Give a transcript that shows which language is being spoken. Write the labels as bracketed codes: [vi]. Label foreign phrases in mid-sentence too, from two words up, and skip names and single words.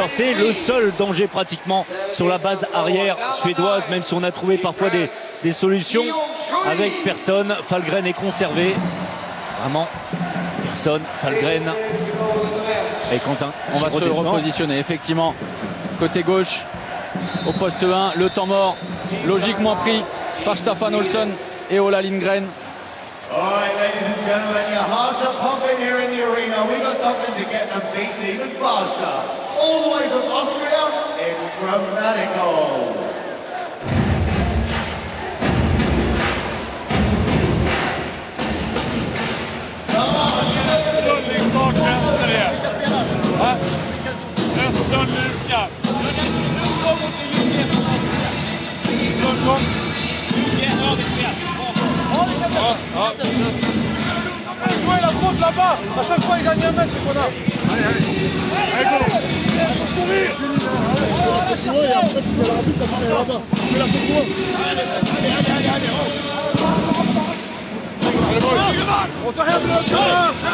[fr] C'est le seul danger pratiquement sur la base arrière suédoise, même si on a trouvé parfois des solutions avec personne. Falgren est conservé. Vraiment, personne. Falgren. Et Quentin, on va se repositionner, effectivement. Côté gauche, au poste 1, le temps mort, logiquement pris par Staffan Olsson et Ola Lindgren. [en] All right, ladies and gentlemen, your hearts are pumping here in the arena. We got something to get them beaten even faster. All the way from Austria, it's Dramatico. [sv] Start vänster igen. Östlund Lukas. Lundgård. [fr] Jouez la faute là-bas. À chaque fois, il gagne un mètre, c'est qu'on a. Allez, allez. Allez, go. Courir. Et après, tu fais l'arbitre, tu fais là-bas. Tu fais la faute loin. Allez, allez, allez. On fait rien de l'autre.